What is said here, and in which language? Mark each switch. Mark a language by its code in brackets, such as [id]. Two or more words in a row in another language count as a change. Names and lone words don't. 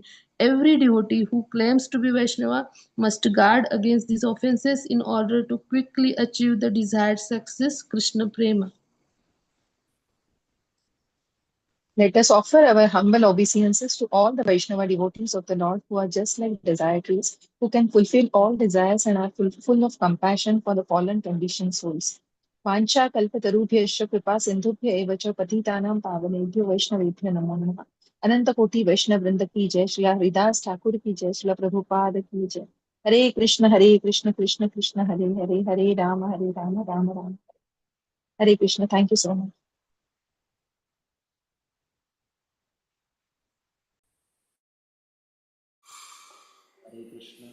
[en] Every devotee who claims to be Vaishnava must guard against these offenses in order to quickly achieve the desired success. [sa] कृष्ण प्रेम. [en] Let us offer our humble obeisances to all the Vaishnava devotees of the Lord who are just like desire trees, who can fulfill all desires and are full of compassion for the fallen conditioned souls. [sa] वाञ्छा कल्पतरुभ्यश्च कृपा सिन्धुभ्य एव च पतितानां पावनेभ्यो वैष्णवेभ्यो नमो नमः. [hi] अनंत कोटि वैष्णव वृंद की जय, श्रील हरिदास ठाकुर की जय, श्रील प्रभुपाद की जय. [sa] हरे कृष्ण, कृष्ण कृष्ण, हरे हरे, हरे राम, राम राम. हरे कृष्ण. [en] Thank you so much. [sa] हरे कृष्ण.